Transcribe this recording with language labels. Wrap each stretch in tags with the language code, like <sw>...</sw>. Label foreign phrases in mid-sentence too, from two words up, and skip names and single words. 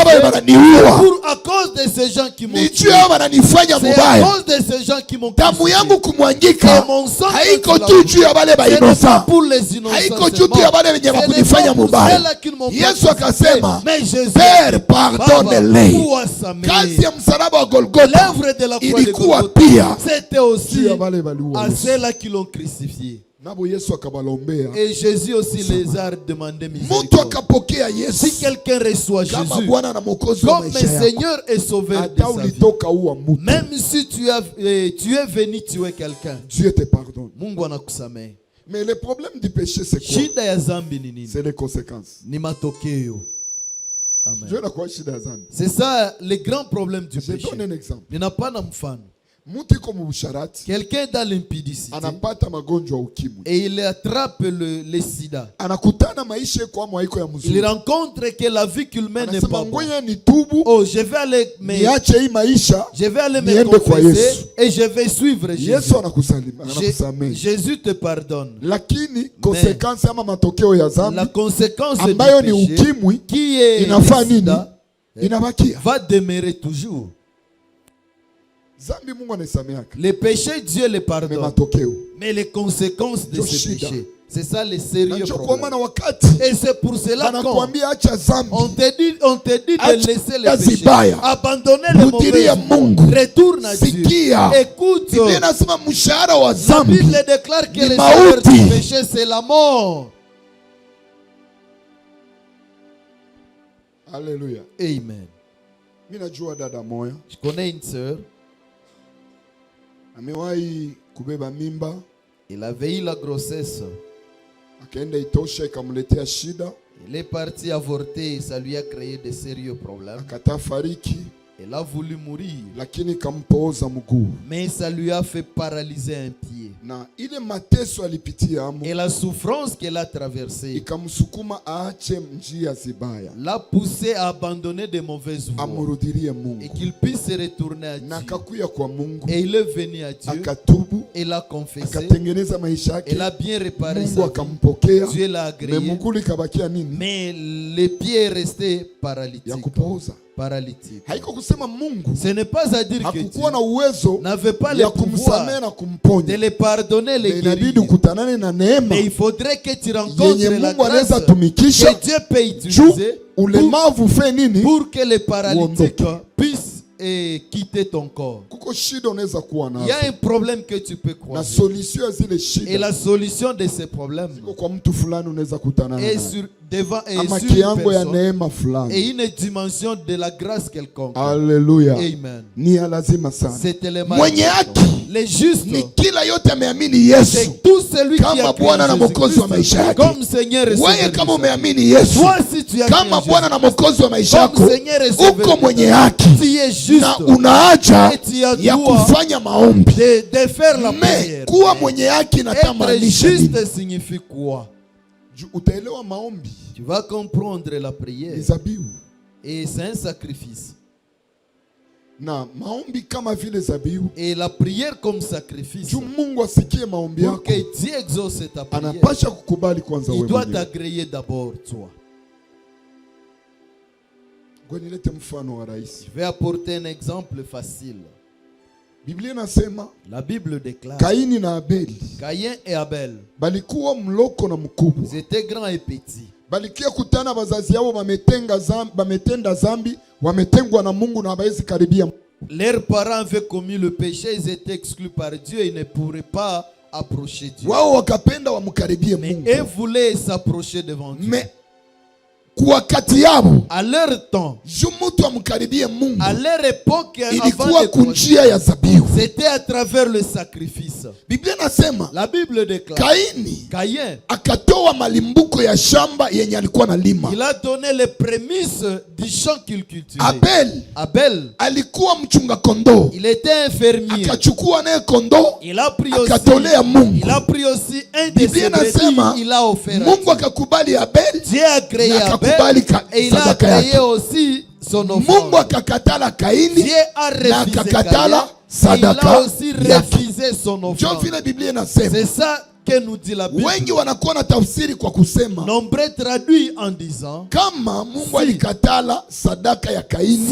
<fr>crucifié,</fr> <sw>wananiua,</sw> <fr>à cause de ces gens qui m'ont</fr> <sw>ni</sw> <fr>tué,</fr> <sw>juu hao wananifanya</sw> <fr>c'est à</fr> <sw>mubaya.</sw> <fr>cause de ces gens qui m'ont</fr> <sw>Damu</sw> <fr>crucifié.</fr> <sw>yangu kumwangika</sw> <fr>C'est mon sang</fr> <sw>haiko</sw> <fr>que tu</fr> <sw>tu</sw> <fr>l'as</fr> <sw>juu ya wale</sw> <fr>Ce n'est pas</fr> <sw>bainocent,</sw> <fr>pour les innocents</fr> <sw>haiko juu</sw> <fr>seulement.</fr> <sw>tu ya wale wenye</sw> <fr>Ce n'est</fr> <sw>wakunifanya</sw> <fr>pas pour</fr> <sw>mubaya.</sw> <fr>ceux-là qui ne m'ont pas</fr> <sw>Yesu</sw> <fr>crucifié.</fr> <sw>akasema,</sw> <fr>Mais Jésus, Père, pardonne-les.</fr> <sw>Baba, uwasamehe. Kazi ya msalaba wa Golgotha</sw> <fr>L'œuvre de la croix de</fr> <sw>ilikuwa</sw> <fr>Golgotha,</fr> <sw>pia</sw> <fr>c'était aussi</fr> <sw>juu ya wale waliua</sw> <fr>à</fr> <sw>Yesu.</sw> <fr>ceux-là qui l'ont crucifié.</fr> <sw>Nabo Yesu akabalombea,</sw> <fr>Et Jésus aussi les a demandé</fr> <sw>mtu</sw> <fr>miséricorde.</fr> <sw>akapokea</sw> <fr>Si</fr> <sw>Yesu</sw> <fr>quelqu'un reçoit</fr> <sw>kama</sw> <fr>Jésus</fr> <sw>Bwana na Mwokozi wa</sw> <fr>comme</fr> <sw>maisha yako,</sw> <fr>Seigneur et Sauveur de</fr> <sw>hata</sw> <fr>sa vie,</fr> <sw>ulitoka uwa mtu,</sw> <fr>même si tu es venu tuer quelqu'un, Dieu te pardonne.</fr> <sw>Mungu anakusamehe.</sw> <fr>Mais le problème du péché c'est quoi?</fr> <sw>Shida ya zambi ni nini?</sw> <fr>C'est les conséquences.</fr> <sw>Ni matokeo. Amen. Dieu na kwa shida ya dhambi.</sw> <fr>C'est ça le grand problème du Je péché. donne un exemple.</fr> <sw>Ninapana mfano. Mtu iko mubusharati</sw> <fr>Quelqu'un dans l'impudicité</fr> <sw>anapata magonjwa ya ukimwi,</sw> <fr>et il attrape le sida.</fr> <sw>anakutana maisha yako ama haiko ya</sw> <fr>Il</fr> <sw>mzuri,</sw> <fr>rencontre que la vie qu'il mène n'est</fr> <sw>anasema</sw> <fr>pas bonne.</fr> <sw>ngoja nitubu,</sw> <fr>Oh, je vais aller</fr> <sw>niache hii maisha,</sw> <fr>je vais aller me</fr> <sw>niende kwa</sw> <fr>confesser</fr> <sw>Yesu.</sw> <fr>et je vais suivre Jésus.</fr> <sw>Yesu anakusamehe.</sw> <fr>Jésus te pardonne.</fr> <sw>Lakini konsekansi ama matokeo ya</sw> <fr>La</fr> <sw>dhambi</sw> <fr>conséquence</fr> <sw>ambayo</sw> <fr>du</fr> <sw>ni</sw> <fr>péché</fr> <sw>ukimwi</sw> <fr>qui est</fr> <sw>inafaa</sw> <fr>le</fr> <sw>nini?</sw> <fr>sida</fr> <sw>Inabakia.</sw> <fr>va demeurer toujours.</fr> <sw>Dhambi Mungu anaisameheaka,</sw> <fr>Le péché, Dieu le</fr> <sw>me</sw> <fr>pardonne.</fr> <sw>matokeo</sw> <fr>Mais les conséquences de ce</fr> <sw>Yoshida.</sw> <fr>péché, c'est ça le</fr> <sw>na</sw> <fr>sérieux</fr> <sw>ndio kwa</sw> <fr>problème.</fr> <sw>maana wakati</sw> <fr>Et c'est pour cela qu'on</fr> <sw>anakuambia acha dhambi,</sw> <fr>on te dit de</fr> <sw>Acha</sw> <fr>laisser le</fr> <sw>kazi</sw> <fr>péché,</fr> <sw>baya.</sw> <fr>abandonner le</fr> <sw>Rudilia</sw> <fr>mauvais,</fr> <sw>Mungu,</sw> <fr>retourne à Dieu.</fr> <sw>sikia.</sw> <fr>Écoute,</fr> <sw>Biblia inasema mshahara wa</sw> <fr>la</fr> <sw>dhambi</sw> <fr>Bible déclare que</fr> <sw>ni</sw> <fr>le salaire</fr> <sw>mauti.</sw> <fr>du péché, c'est la mort.</fr> <sw>Haleluya.</sw> <fr>Amen.</fr> <sw>Mimi najua dada moya</sw> <fr>Je connais une sœur,</fr> <sw>amewahi kubeba mimba,</sw> <fr>elle avait eu la grossesse.</fr> <sw>akaenda itosha, ikamletea shida,</sw> <fr>Elle est partie avorter, ça lui a créé de sérieux problèmes.</fr> <sw>akatafariki,</sw> <fr>Elle a voulu mourir,</fr> <sw>lakini ikampooza mguu,</sw> <fr>mais ça lui a fait paralyser un pied.</fr> <sw>na ile mateso alipitia amo</sw> <fr>Et la souffrance qu'elle a traversée</fr> <sw>ikamsukuma aache njia zibaya,</sw> <fr>l'a poussé à abandonner de mauvaises voies</fr> <sw>amurudirie</sw> <fr>et</fr> <sw>Mungu,</sw> <fr>qu'il puisse se retourner à</fr> <sw>na</sw> <fr>Dieu.</fr> <sw>akakuya kwa Mungu,</sw> <fr>Et il est venu à Dieu,</fr> <sw>akatubu,</sw> <fr>il a confessé,</fr> <sw>akatengeneza maisha yake,</sw> <fr>il a bien réparé</fr> <sw>Mungu</sw> <fr>sa vie.</fr> <sw>akampokea,</sw> <fr>Dieu l'a</fr> <sw>na</sw> <fr>agréé,</fr> <sw>mguu ikabakia nini?</sw> <fr>mais le pied est resté</fr> <sw>Ya</sw> <fr>paralytique.</fr> <sw>kupooza.</sw> <fr>Paralytique.</fr> <sw>Haiko kusema Mungu</sw> <fr>Ce n'est pas à dire que Dieu</fr> <sw>hakukuwa na uwezo</sw> <fr>n'avait pas le</fr> <sw>ya kumsamehe</sw> <fr>pouvoir</fr> <sw>na</sw> <fr>de</fr> <sw>kumponya,</sw> <fr>les pardonner, les</fr> <sw>inabidi</sw> <fr>guérir.</fr> <sw>ukutanane na neema</sw> <fr>Mais il faudrait que tu rencontres</fr> <sw>yenye</sw> <fr>la</fr> <sw>Mungu</sw> <fr>grâce</fr> <sw>anaweza tumikisha</sw> <fr>que Dieu peut</fr> <sw>juu</sw> <fr>utiliser</fr> <sw>ulemavu fe nini.</sw> <fr>pour que les paralytiques</fr> <sw>Uondoke.</sw> <fr>puissent quitter ton corps.</fr> <sw>Kuko shida unaweza kuwa</sw> <fr>Il y a</fr> <sw>nazo,</sw> <fr>un problème que tu peux</fr> <sw>na</sw> <fr>croiser.</fr> <sw>solution ya zile</sw> <fr>Et</fr> <sw>shida</sw> <fr>la solution de ces problèmes</fr> <sw>iko kwa mtu fulani, unaweza kutana</sw> <fr>est</fr> <sw>naye</sw> <fr>sur, devant et</fr> <sw>ama</sw> <fr>sur une</fr> <sw>kiango ya</sw> <fr>personne</fr> <sw>neema</sw> <fr>et</fr> <sw>fulani.</sw> <fr>une dimension de la grâce quelconque.</fr> <sw>Haleluya,</sw> <fr>Amen.</fr> <sw>ni ya lazima sana.</sw> <fr>C'est tellement</fr> <sw>Mwenye</sw> <fr>important.</fr> <sw>haki</sw> <fr>Les justes,</fr> <sw>ni kila yote ameamini Yesu</sw> <fr>c'est tout celui qui</fr> <sw>kama</sw> <fr>a cru</fr> <sw>Bwana na</sw> <fr>en</fr> <sw>Mwokozi wa maisha</sw> <fr>Jésus-Christ</fr> <sw>yake.</sw> <fr>comme Seigneur et</fr> <sw>Wewe</sw> <fr>Sauveur.</fr> <sw>kama</sw> <fr>de sa vie.</fr> <sw>umeamini Yesu</sw> <fr>Toi, si tu as cru</fr> <sw>kama</sw> <fr>en</fr> <sw>Bwana na</sw> <fr>Jésus,</fr> <sw>Mwokozi wa maisha yako,</sw> <fr>comme Seigneur et Sauveur</fr> <sw>uko</sw> <fr>de</fr> <sw>mwenye</sw> <fr>ta vie,</fr> <sw>haki</sw> <fr>tu es juste</fr> <sw>na unaacha</sw> <fr>et tu as</fr> <sw>ya</sw> <fr>droit</fr> <sw>kufanya maombi.</sw> <fr>de faire la</fr> <sw>Me</sw> <fr>prière.</fr> <sw>kuwa mwenye haki</sw> <fr>Être</fr> <sw>natamaanisha nini?</sw> <fr>juste signifie quoi?</fr> <sw>Utaelewa maombi</sw> <fr>Tu vas comprendre la</fr> <sw>ni</sw> <fr>prière</fr> <sw>zabihu.</sw> <fr>et c'est un sacrifice.</fr> <sw>na maombi kama vile zabihu.</sw> <fr>Et la prière comme sacrifice.</fr> <sw>Juu Mungu asikie maombi</sw> <fr>Pour</fr> <sw>yako,</sw> <fr>que Dieu exauce ta prière,</fr> <sw>anapasha kukubali kwanza</sw> <fr>il</fr> <sw>wewe</sw> <fr>doit</fr> <sw>mwenyewe.</sw> <fr>t'agréer d'abord toi.</fr> <sw>Ngoja nilete mfano wa rahisi.</sw> <fr>Je vais apporter un exemple facile.</fr> <sw>Biblia inasema</sw> <fr>La Bible déclare</fr> <sw>Kaini na Abeli</sw> <fr>Caïn et Abel,</fr> <sw>balikuwa mloko na</sw> <fr>ils</fr> <sw>mkubwa.</sw> <fr>étaient grands et petits.</fr> <sw>Balikia kutana wazazi yao wametenda zambi, wametengwa na Mungu na hawezi karibia.</sw> <fr>Leurs parents avaient commis le péché, ils étaient exclus par Dieu, ils ne pourraient pas approcher Dieu.</fr> <sw>Wao wakapenda wamkaribie</sw> <fr>Mais</fr> <sw>Mungu.</sw> <fr>ils voulaient s'approcher devant Dieu.</fr> <sw>Mais kwa wakati yao,</sw> <fr>À leur temps,</fr> <sw>juu mtu amkaribie Mungu,</sw> <fr>à leur époque, avant</fr> <sw>ilikuwa</sw> <fr>les</fr> <sw>kunjia ya zabihu.</sw> <fr>c'était à travers le sacrifice.</fr> <sw>Biblia nasema</sw> <fr>La Bible déclare</fr> <sw>Kaini</sw> <fr>Caïn,</fr> <sw>akatoa malimbuko ya shamba yenye alikuwa na lima.</sw> <fr>il a donné les prémices du champ qu'il cultivait.</fr> <sw>Abel</sw> <fr>Abel,</fr> <sw>alikuwa mchunga kondoo,</sw> <fr>il était un fermier.</fr> <sw>akachukua naye kondoo</sw> <fr>Il a pris aussi,</fr> <sw>akatolea Mungu.</sw> <fr>il a pris aussi un de</fr> <sw>Biblia</sw> <fr>ses brebis,</fr> <sw>inasema</sw> <fr>il a offert à</fr> <sw>Mungu</sw> <fr>Dieu.</fr> <sw>akakubali Abel</sw> <fr>Dieu a créé</fr> <sw>na</sw> <fr>Abel</fr> <sw>akakubali</sw> <fr>et il a</fr> <sw>sadaka</sw> <fr>créé</fr> <sw>yake.</sw> <fr>aussi son</fr> <sw>Mungu</sw> <fr>offrande.</fr> <sw>akakatala Kaini</sw> <fr>Dieu a</fr> <sw>na</sw> <fr>refusé</fr> <sw>akakatala</sw> <fr>Caïn et il a</fr> <sw>sadaka</sw> <fr>aussi</fr> <sw>yake.</sw> <fr>refusé son</fr> <sw>Ndio</sw> <fr>offrande.</fr> <sw>vile Biblia inasema.</sw> <fr>C'est ça que nous dit la Bible.</fr> <sw>Wengi wanakuwa na tafsiri kwa kusema</sw> <fr>Nombreux traduit en disant,</fr> <sw>kama Mungu alikatala sadaka ya Kaini</sw>